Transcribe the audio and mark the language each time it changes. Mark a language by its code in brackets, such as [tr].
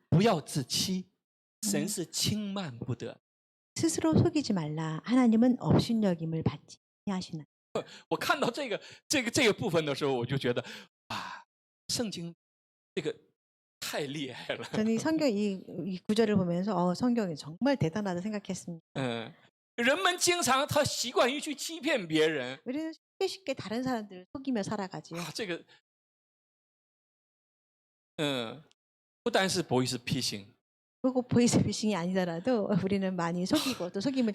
[zh] 不要自欺，神是轻慢不得。 [ko] 스스로 속이지 말라. 하나님은 업신여김을 받지 아니하시나. [zh] 我看到这个部分的时候，我就觉得啊，圣经这个太厉害了。 [ko] 저는 이 성경 이 구절을 보면서 성경이 정말 대단하다 생각했습니다. [zh] 人们经常他习惯于去欺骗别人 [ko] 우리는 쉽게 다른 사람들을 속이며 살아가지요. [zh] 啊，这个不单是不会是批评， [ko] 그리고 보이스피싱이 아니더라도 우리는 많이 속이고 또 속임을